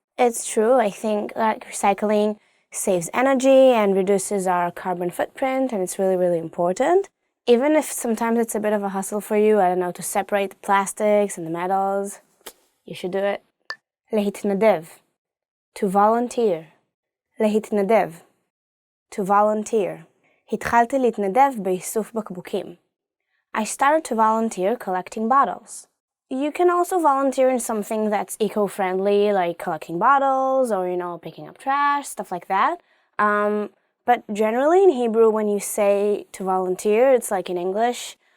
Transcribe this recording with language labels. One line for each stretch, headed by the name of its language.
English: It's true, I think like recycling saves energy and reduces our carbon footprint, and it's really, really important. Even if sometimes it's a bit of a hustle for you, I don't know, to separate the plastics and the metals, you should do it. להתנדב, to volunteer. להתנדב, to volunteer.
Hebrew: התחלתי להתנדב באיסוף בקבוקים.
English: I started to volunteer collecting bottles. You can also volunteer in something that's eco-friendly, like collecting bottles or, picking up trash, stuff like that. But generally in Hebrew, when you say to volunteer, it's like in English.